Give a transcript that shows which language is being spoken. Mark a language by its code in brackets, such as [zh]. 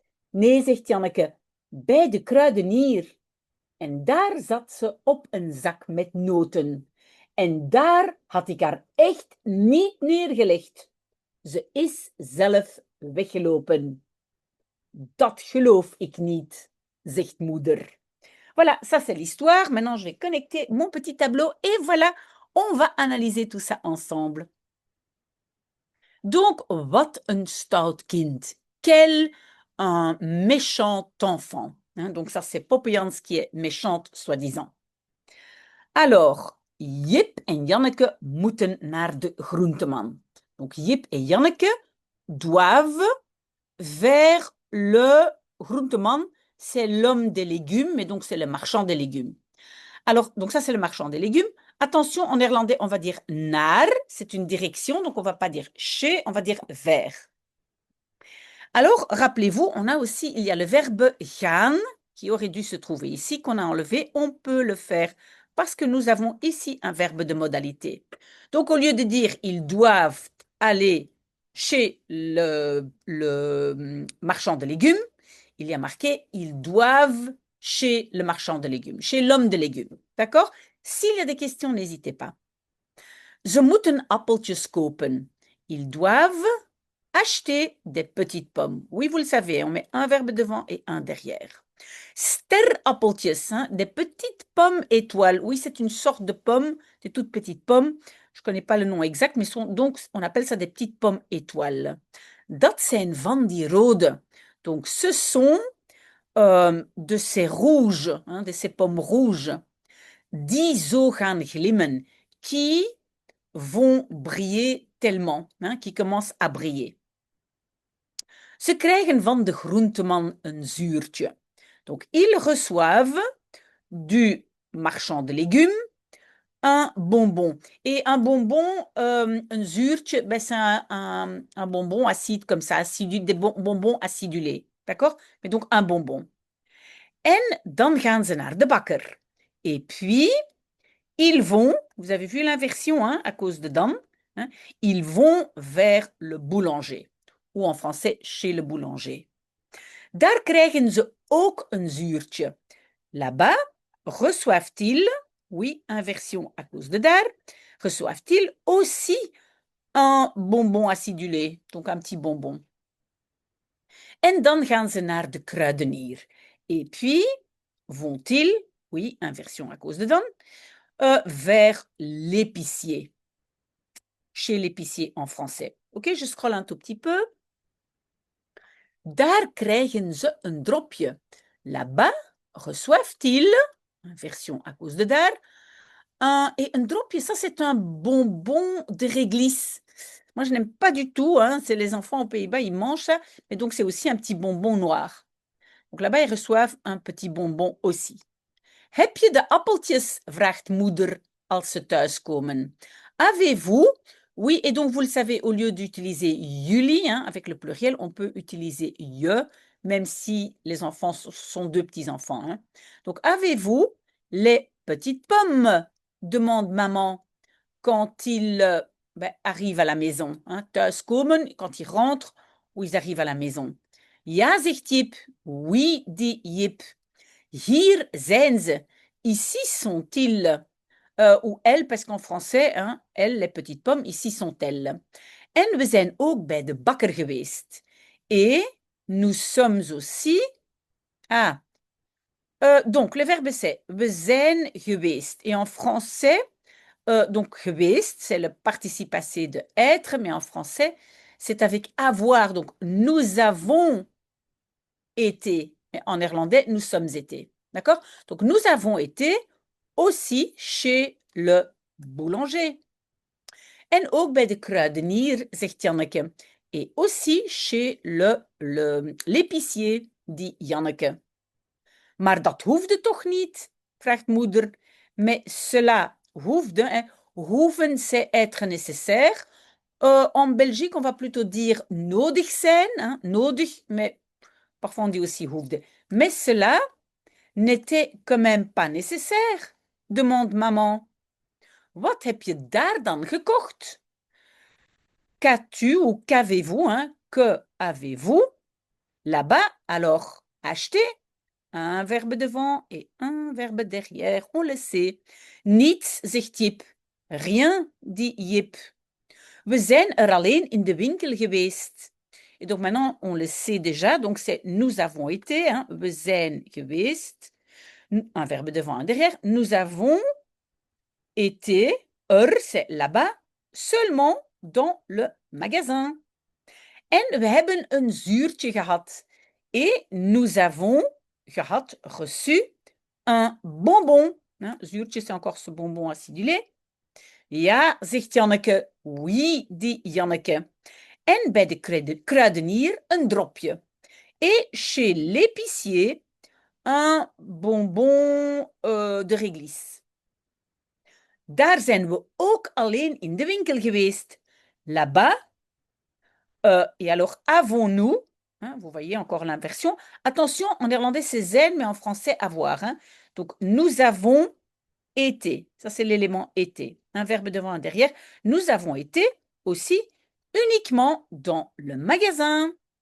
[nl] Nee, zegt Janneke, bij de kruidenier. En daar zat ze op een zak met noten. En daar had ik haar echt niet neergelegd. Ze is zelf weggelopen. Dat geloof ik niet, zegt moeder. [fr] Voilà, ça c'est l'histoire. Maintenant, je vais connecter mon petit tableau et voilà, on va analyser tout ça ensemble. Donc, [nl] wat een stout kind. [fr] Quel un méchant enfant. Donc, ça, c'est Poppejans qui est méchante, soi-disant. [nl] Alors, Jip en Janneke moeten naar de groenteman. [fr] Donc, Jip et Janneke doivent vers le groenteman. C'est l'homme des légumes, mais donc c'est le marchand des légumes. Alors, donc ça, c'est le marchand des légumes. Attention, en néerlandais, on va dire naar, c'est une direction, donc on ne va pas dire chez, on va dire vers. Alors, rappelez-vous, on a aussi, il y a le verbe gaan, qui aurait dû se trouver ici, qu'on a enlevé. On peut le faire parce que nous avons ici un verbe de modalité. Donc, au lieu de dire ils doivent aller chez le marchand de légumes, il y a marqué ils doivent chez le marchand de légumes, chez l'homme de légumes. D'accord? S'il y a des questions, n'hésitez pas. [nl] Ze moeten appeltjes kopen. [fr] Ils doivent acheter des petites pommes. Oui, vous le savez, on met un verbe devant et un derrière. Sterappeltjes, hein, des petites pommes étoiles. Oui, c'est une sorte de pomme, des toutes petites pommes. Je ne connais pas le nom exact, mais donc on appelle ça des petites pommes étoiles. [nl] Dat zijn van die rode. [fr] Donc ce sont de ces rouges, hein, de ces pommes rouges, [nl] die zo gaan glimmen, [fr] qui vont briller tellement, hein, qui commencent à briller. [nl] Ze krijgen van de groenteman een zuurtje. [fr] Donc, ils reçoivent du marchand de légumes un bonbon. Et un bonbon, un zuurtje, ben c'est un bonbon acide comme ça, des bonbons acidulés. D'accord? Mais donc un bonbon. [nl] En dan gaan ze naar de bakker. [fr] Et puis, ils vont, vous avez vu l'inversion hein, à cause de dan, hein, ils vont vers le boulanger. Ou en français, chez le boulanger. [nl] Daar krijgen ze ook een zuurtje. [fr] Là-bas, reçoivent-ils, oui, inversion à cause de daar, reçoivent-ils aussi un bonbon acidulé, donc un petit bonbon. [nl] En dan gaan ze naar de kruidenier. [fr] Et puis, vont-ils, oui, inversion à cause de dan, vers l'épicier. Chez l'épicier en français. Ok, je scrolle un tout petit peu. [nl] Daar krijgen ze een dropje. [fr] Là-bas, reçoivent-ils, inversion à cause de daar, et un dropje, ça c'est un bonbon de réglisse. Moi, je n'aime pas du tout, hein, c'est les enfants aux Pays-Bas, ils mangent ça, mais donc c'est aussi un petit bonbon noir. Donc là-bas, ils reçoivent un petit bonbon aussi. [nl] Heb je de appeltjes, vraagt moeder als ze thuiskomen. [fr] Avez-vous? Oui, et donc vous le savez, au lieu d'utiliser jullie, hein, avec le pluriel, on peut utiliser je, même si les enfants sont deux petits-enfants. Hein. Donc, avez-vous les petites pommes? Demande maman quand ils arrivent à la maison. Hein. Thuiskomen, quand ils rentrent ou ils arrivent à la maison. [nl] Ja, zegt Jip. [fr] Oui, dit Jip. [nl] Hier zijn ze. [fr] Ici sont-ils. Ou elles, parce qu'en français, hein, elles, les petites pommes, ici sont-elles. [nl] En we zijn ook bij de bakker geweest. [fr] Et nous sommes aussi... Ah, donc le verbe c'est [nl] we zijn geweest. [fr] Et en français, donc geweest, c'est le participe passé de être, mais en français, c'est avec avoir. Donc nous avons été. En néerlandais, nous sommes été. D'accord? Donc nous avons été aussi chez le boulanger. [nl] En ook bij de kruidenier, zegt Janneke. [fr] Et aussi chez l'épicier, dit Janneke. [nl] Maar dat hoefde toch niet? [fr] Vraagt moeder. Mais cela hoefde, hein. Hoeven, c'est être nécessaire. En Belgique, on va plutôt dire [nl] nodig zijn. [fr] Hein, nodig, mais parfois on dit aussi hoefde. Mais cela n'était quand même pas nécessaire, demande maman. [nl] Wat heb je daar dan gekocht? [fr] Qu'as-tu ou qu'avez-vous, hein? Que avez-vous? Là-bas, alors, acheter. Un verbe devant et un verbe derrière, on le sait. [nl] Niets, zegt Jip. [fr] Rien, dit Jip. [nl] We zijn er alleen in de winkel geweest. [fr] Et donc maintenant, on le sait déjà, donc c'est nous avons été, hein? [nl] We zijn geweest. [fr] Un verbe devant, un derrière. Nous avons été, c'est là-bas, seulement dans le magasin. [nl] En we hebben een zuurtje gehad. [fr] Et nous avons gehad, reçu, un bonbon. Hein, zuurtje, c'est encore ce bonbon acidulé. [nl] Ja, zegt Janneke. [fr] Oui, dit Janneke. [nl] En bij de kruidenier een dropje. [fr] Et chez l'épicier, un bonbon de réglisse. [nl] Daar zijn we ook alleen in de winkel geweest. [fr] Là-bas, et alors avons-nous, hein, vous voyez encore l'inversion. Attention, en néerlandais c'est zijn, mais en français avoir. Hein. Donc nous avons été, ça c'est l'élément été, un verbe devant, un derrière. Nous avons été aussi uniquement dans le magasin.